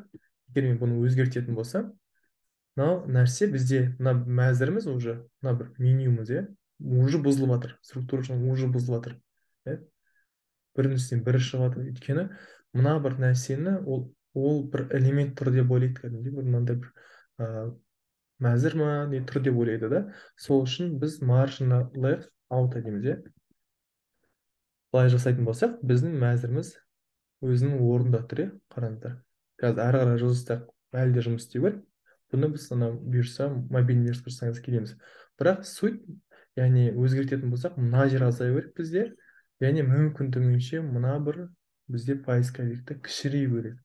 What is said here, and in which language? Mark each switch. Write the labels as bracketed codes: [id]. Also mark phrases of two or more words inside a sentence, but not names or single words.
[kk] Егер мен бұны өзгертетін болсам, мынау нәрсе бізде, мына мәзіріміз уже, мына бір менюміз, иә, уже бұзылып жатыр. Структура уже бұзылып жатыр. Иә. Бірінің үстіне бірі шығып жатыр. Өйткені мына бір нәрсені ол бір элемент тұр деп ойлайды кәдімгідей, бір мынандай бір мәзір ма не тұр деп ойлайды да. Сол үшін біз [en] margin left out [kk] дейміз, иә. Былай жасайтын болсақ, біздің мәзіріміз өзінің орнында тұр, иә. Қараңыздар. Қазір әрі қарай жазсақ әлі де жұмыс істеу керек. Бұны біз ана бұйырса [ru] мобильный версия [kk] жасаңыз келеміз. Бірақ суть, яғни өзгертетін болсақ, мына жер азаю керек бізде, яғни мүмкіндігінше мына бір бізде поисковикті кішірею керек.